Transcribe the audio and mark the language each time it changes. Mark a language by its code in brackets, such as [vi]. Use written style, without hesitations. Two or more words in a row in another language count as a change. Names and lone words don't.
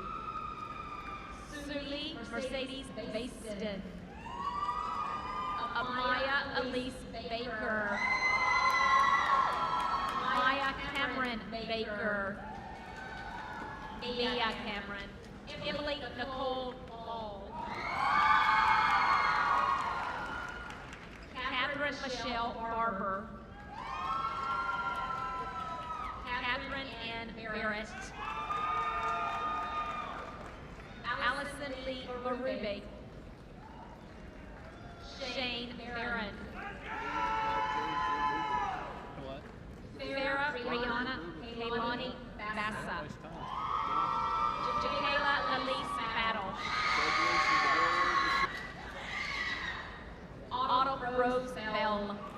[en] Suli Mercedes Baston. Amaya Elise Baker. Maya Cameron Baker. Mia Cameron. Emily Nicole Ball. Catherine Michelle Barber. Catherine Ann Barrett. Allison Lee Marube. Shane Barron. What? Farah Rihanna Kaylani Bassa. Jakayla Elise Battle. Autumn Rose Bell.